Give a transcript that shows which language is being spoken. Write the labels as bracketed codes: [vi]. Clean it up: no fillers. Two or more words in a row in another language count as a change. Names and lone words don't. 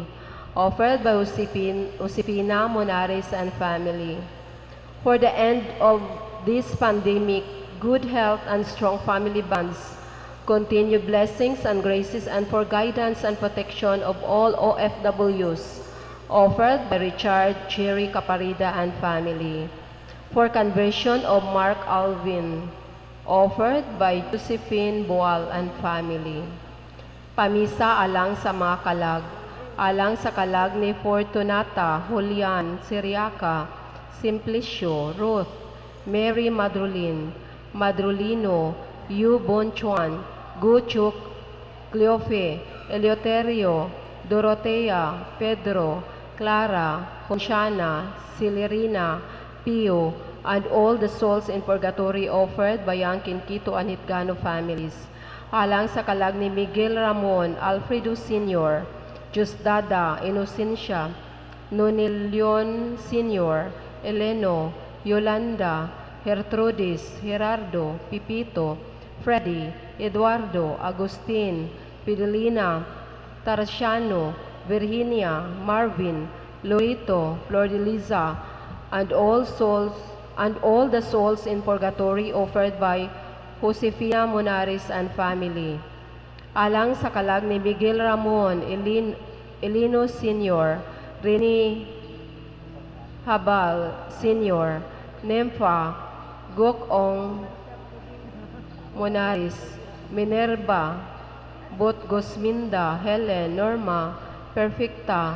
[en] offered by Josefina Monares and family, for the end of this pandemic, good health and strong family bonds, continued blessings and graces, and for guidance and protection of all OFWs, offered by Richard Jerry Caparida and family, for conversion of Mark Alvin, offered by Josephine Boal and family. [ceb] Pamisa alang sa mga kalag, alang sa kalag ni Fortunata, Julian, Siriaca, Simplicio, Ruth, Mary Madrulin, Madrulino, Yu Bonchuan, Guchuk, Cleofe, Eleuterio, Dorotea, Pedro, Clara, Conchana, Celerina, Pio, [en] and all the souls in purgatory offered by Young Kinkito and Hidgano families, [ceb] alang sa kalag ni Miguel Ramon Alfredo Sr., Diosdada Inocencia, Nonilion Sr., Eleno, Yolanda, Gertrudis, Gerardo, Pipito, Freddy, Eduardo, Agustin, Fidelina, Tarciano, Virginia, Marvin, Lorito, Flordeliza, [en] and all the souls in purgatory offered by Josefina Monares and family. [ceb] Alang sa kalag ni Miguel Ramon Elino Sr., Rene Habal Sr., Nympha Gokong Monares, Minerva, Botgosminda, Helen, Norma, Perfecta,